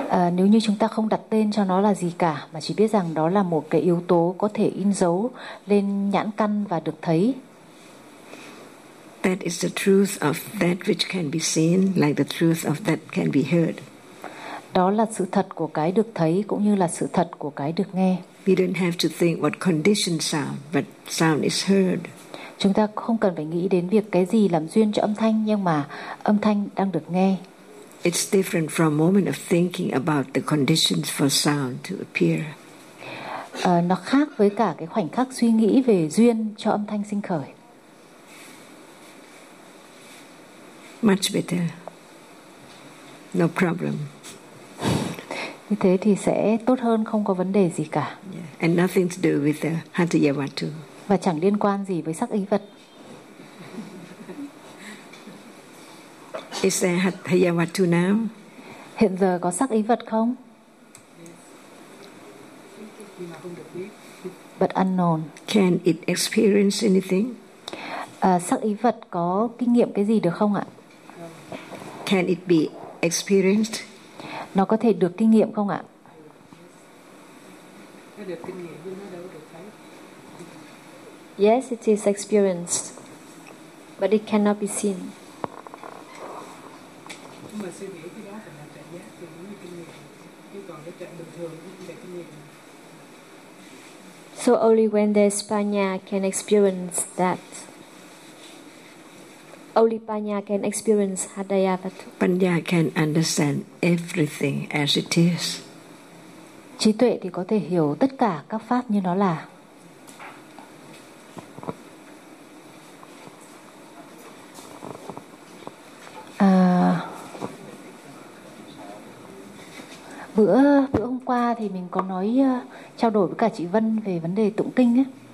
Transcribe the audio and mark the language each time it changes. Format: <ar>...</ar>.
<vi>Nếu như chúng ta không đặt tên cho nó là gì cả mà chỉ biết rằng đó là một cái yếu tố có thể in dấu lên nhãn căn và được thấy.</vi> <en>That is the truth of that which can be seen, like the truth of that can be heard.</en> <vi>Đó là sự thật của cái được thấy cũng như là sự thật của cái được nghe.</vi> <en>We don't have to think what condition sound, but sound is heard.</en> <vi>Chúng ta không cần phải nghĩ đến việc cái gì làm duyên cho âm thanh nhưng mà âm thanh đang được nghe.</vi> <en>It's different from moment of thinking about the conditions for sound to appear.</en> <vi>Nó khác với cả cái khoảnh khắc suy nghĩ về duyên cho âm thanh sinh khởi.</vi> <en>Much better. No problem.</en> <vi>Như thế thì sẽ tốt hơn, không có vấn đề gì cả.</vi> <en>Yeah. And nothing to do with the hatiyavatu.</en> <vi>Và chẳng liên quan gì với sắc ý vật.</vi> <en>Is there hatiyavatu now?</en> <vi>Hiện giờ có sắc ý vật không?</vi> <en>But unknown. Can it experience anything?</en> <vi>Sắc ý vật có kinh nghiệm cái gì được không ạ?</vi> <en>Can it be experienced?</en> <vi>Nó có thể được kinh nghiệm không ạ?</vi> <en>Yes, it is experienced. But it cannot be seen. So only when there's panya can experience that. Only panya can experience hatiyavatu. Panya can understand everything as it is.</en> <vi>Trí tuệ thì có thể hiểu tất cả các pháp như nó là. Bữa hôm qua thì mình có nói trao đổi với cả chị Vân về vấn đề tụng kinh ấy.</vi>